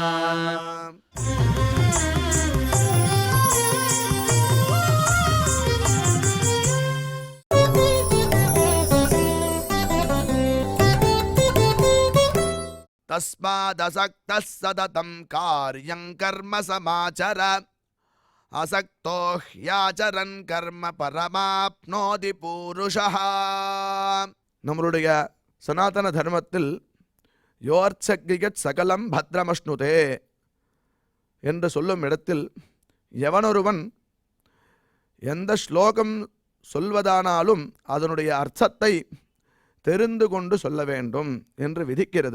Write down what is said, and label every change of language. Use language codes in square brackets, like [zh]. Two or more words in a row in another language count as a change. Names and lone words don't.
[sa] तस्मादसक्तः सततं कार्यं कर्म समाचर असक्तो ह्याचरन् कर्म परमाप्नोति पूरुषः। [ta] நம்மளுடைய சனாதன தர்மத்தில் [sa] योर्च्चक्रिकत् सकलं भद्रमश्नुते [ta] என்று சொல்லும் இடத்தில் எவனொருவன் எந்த ஸ்லோகம் சொல்வதானாலும் அதனுடைய அர்த்தத்தை தெரிந்து கொண்டு சொல்ல வேண்டும் என்று விதிக்கிறது.